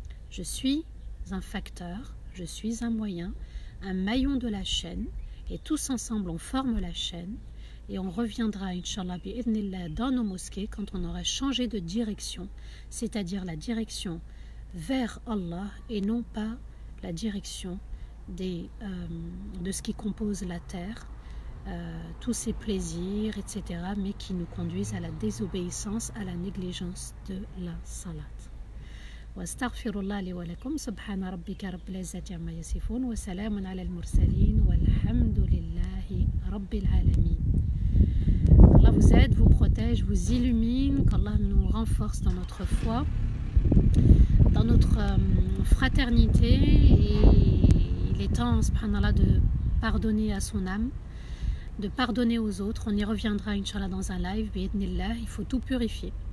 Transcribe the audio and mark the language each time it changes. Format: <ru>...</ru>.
<fr>Je suis un facteur, je suis un moyen, un maillon de la chaîne, et tous ensemble on forme la chaîne, et on reviendra, Inch'Allah, bi'idhnillah, dans nos mosquées quand on aura changé de direction, c'est-à-dire la direction vers Allah et non pas la direction de ce qui compose la terre, tous ces plaisirs, etc., mais qui nous conduisent à la désobéissance, à la négligence de la salat.</fr> <ar>واستغفر الله لي ولكم سبحان ربك رب العزة عما يصفون وسلام على المرسلين والحمد لله رب العالمين.</ar> <fr>Allah vous aide, vous protège, vous illumine, qu'Allah nous renforce dans notre foi, dans notre fraternité, et il est temps, subhanallah, de pardonner à son âme, de pardonner aux autres. On y reviendra, Inch'Allah, dans un live, bi'idhnillah, il faut tout purifier.</fr>